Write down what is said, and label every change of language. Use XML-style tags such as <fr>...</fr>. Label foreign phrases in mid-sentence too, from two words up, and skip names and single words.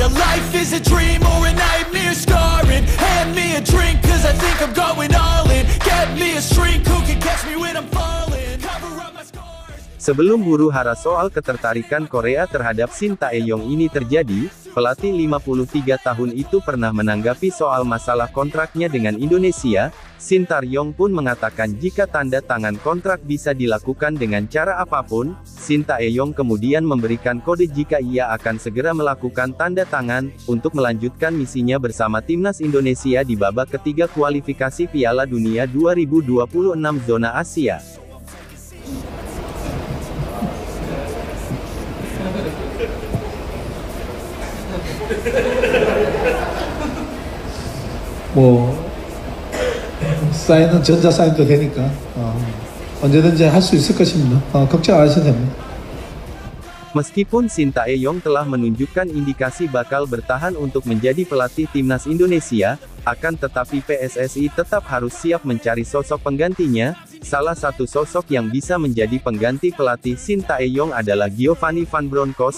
<en>A life is a dream or a nightmare scarring. Hand me a drink cause I think I'm going all in. Get me a shrink who can catch me when I'm falling. Cover up my scars.</en> <id>Sebelum huru-hara soal ketertarikan Korea terhadap Shin Tae-yong ini terjadi, pelatih 53 tahun itu pernah menanggapi soal masalah kontraknya dengan Indonesia. Shin Tae-yong pun mengatakan jika tanda tangan kontrak bisa dilakukan dengan cara apapun. Shin Tae-yong kemudian memberikan kode jika ia akan segera melakukan tanda tangan, untuk melanjutkan misinya bersama timnas Indonesia di babak ketiga kualifikasi Piala Dunia 2026 zona Asia.</id> <ko>사인은 전자 사인도 되니까 언제든지 할 수 있을 것입니다. 걱정 안 하셔도 됩니다.</ko> <id>Meskipun Shin Tae-yong telah menunjukkan indikasi bakal bertahan untuk menjadi pelatih timnas Indonesia, akan tetapi PSSI tetap harus siap mencari sosok penggantinya. Salah satu sosok yang bisa menjadi pengganti pelatih Shin Tae-yong adalah Giovanni Van Bronckhorst.</id>